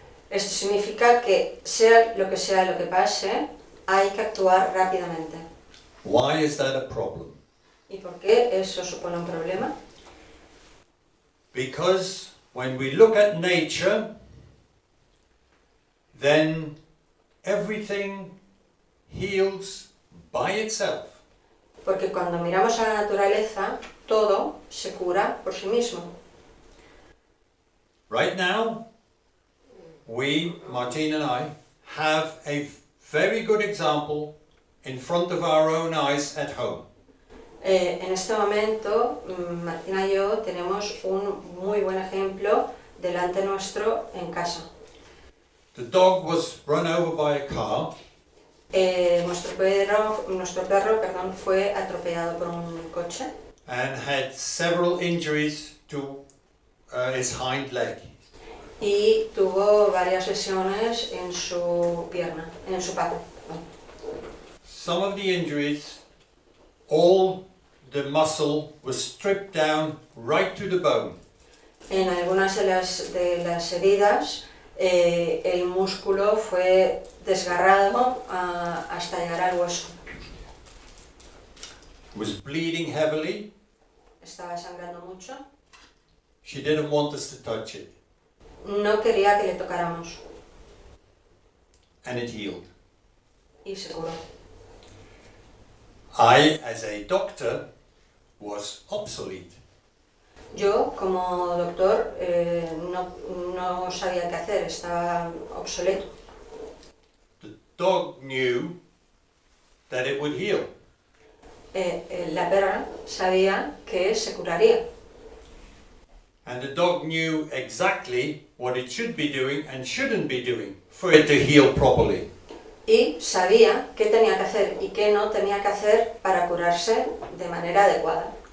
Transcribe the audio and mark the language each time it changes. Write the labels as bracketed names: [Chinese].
[Spanish] Esto significa que sea lo que pase, hay que actuar rápidamente. [English] Why is that a problem? [Spanish] ¿Y por qué eso supone un problema? [English] Because when we look at nature, then everything heals by itself. [Spanish] Porque cuando miramos a la naturaleza, todo se cura por sí mismo. [English] Right now, we, Martine and I, have a very good example in front of our own eyes at home. [Spanish] En este momento, Martina y yo tenemos un muy buen ejemplo delante nuestro en casa. [English] The dog was run over by a car. [Spanish] Nuestro perro, fue atropellado por un coche [English] And had several injuries to his hind leg. [Spanish] y tuvo varias lesiones en su pierna, en su pata. [English] Some of the injuries, all the muscle was stripped down right to the bone. [Spanish] En algunas de las heridas, el músculo fue desgarrado hasta llegar al hueso. [English] Was bleeding heavily. [Spanish] Estaba sangrando mucho. [English] She didn't want us to touch it. [Spanish] No quería que le tocáramos [English] And it healed. [Spanish] y se curó. [English] I, as a doctor, was obsolete. [Spanish] Yo, como doctor, no sabía qué hacer, estaba obsoleto. [English] The dog knew that it would heal. [Spanish] La perra sabía que se curaría. [English] And the dog knew exactly what it should be doing and shouldn't be doing for it to heal properly. [Spanish] Y sabía qué tenía que hacer y qué no tenía que hacer para curarse de manera adecuada.